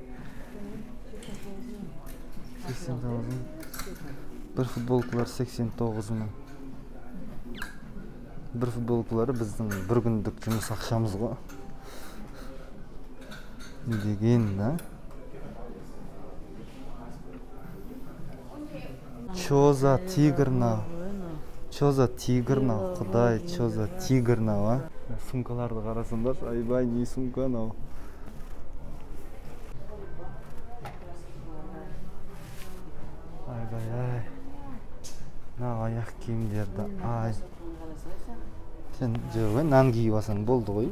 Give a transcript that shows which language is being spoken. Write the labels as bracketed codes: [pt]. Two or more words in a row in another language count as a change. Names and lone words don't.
[kk] 89 мың. Бір футболкалар 89 мың. Бір футболкалары біздің бір күндік жұмыс ақшамыз ғой. Не деген, да? [ru] Чё за тигр мынау? Чё за тигр мынау? [kk] Құдай, [ru] чё за тигр [kk] мынау, а? Сумкаларды қарасаңдар, айбай, не сумка мынау? Айбай, ай. Мынау аяқ киімдерді, ай. Сен жоқ, нан киіп алсаң болды ғой.